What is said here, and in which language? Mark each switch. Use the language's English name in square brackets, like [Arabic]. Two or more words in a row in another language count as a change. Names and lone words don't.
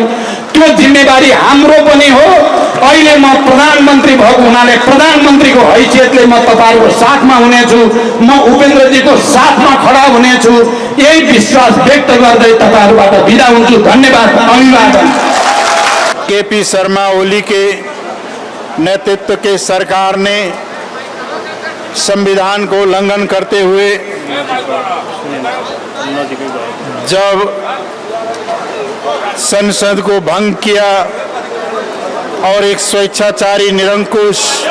[Nepali] त्यो जिम्मेवारी हाम्रो पनि हो। अहिले म प्रधानमन्त्री भएको हुनाले प्रधानमन्त्रीको हैसियतले म तपाईहरूको साथमा हुनेछु, म उपेन्द्रजीको साथमा खडा हुनेछु। यही विश्वास व्यक्त गर्दै तपाईहरूबाट बिदा हुन्छु। धन्यवाद, अभिवादन। [Hindi] केपी शर्मा ओली के नेतृत्व के सरकार ने संविधान को उल्लंघन करते हुए जब संसद को भंग किया और एक स्वेच्छाचारी निरंकुश